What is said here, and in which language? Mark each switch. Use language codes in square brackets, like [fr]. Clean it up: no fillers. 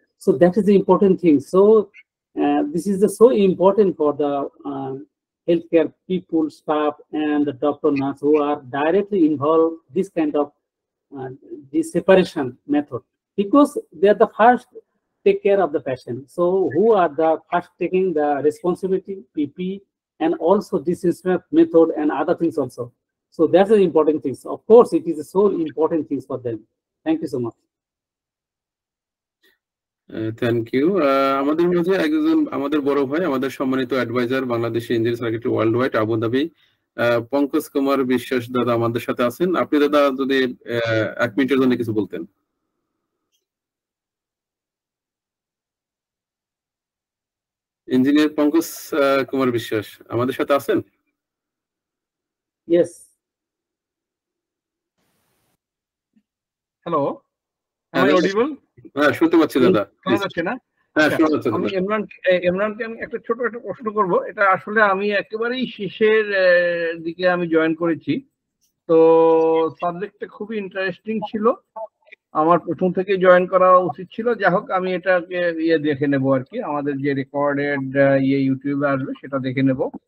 [en] So that is the important thing. So this is so important for the healthcare people, staff, and the doctor, nurse who are directly involved this kind of the separation method, because they are the first take care of the patient. So who are the first taking the responsibility, PP, and also disinfect method and other things also. So that's the important things. Of course, it is so important things for them. Thank you so much. Thank you. [bn] আমাদের মাঝে একজন আমাদের বড় ভাই, আমাদের সম্মানিত adviser Bangladesh engineering circuit world wide Abu Dhabi, Pankaj Kumar Biswas দাদা আমাদের সাথে আছেন। আপনি দাদা যদি 1 মিনিটের জন্য কিছু বলতেন। ইঞ্জিনিয়ার পঙ্কজ কুমার বিশ্বাস আমাদের সাথে আছেন? [en] Yes. Hello, am I audible? [bn] হ্যাঁ, শুনতে পাচ্ছি দাদা। শোনা যাচ্ছে না? হ্যাঁ, শোনা যাচ্ছে আমি দাদা। ইমরানকে আমি একটা ছোট একটা প্রশ্ন করব। এটা আসলে আমি একেবারেই শেষের দিকে আমি জয়েন করেছি, তো সাবজেক্টটা খুবই ইন্টারেস্টিং ছিল। আমার প্রথম থেকে জয়েন করা উচিত ছিল। যা হোক, আমি এটাকে দেখে নেব আর কি, আমাদের যে রেকর্ডেড ইউটিউবে আসবে সেটা দেখে নেব।